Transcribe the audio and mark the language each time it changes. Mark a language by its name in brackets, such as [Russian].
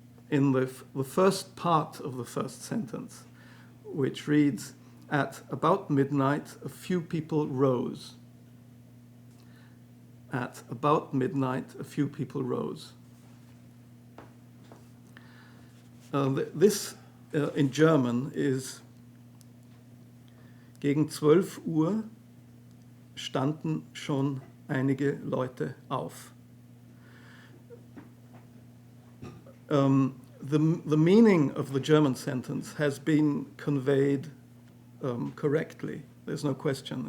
[English] In the first part of the first sentence, which reads, "At about midnight, a few people rose." At about midnight, a few people rose. This in German is [German] gegen 12 Uhr standen schon einige Leute auf. [English] The meaning of the German sentence has been conveyed correctly. There's no question.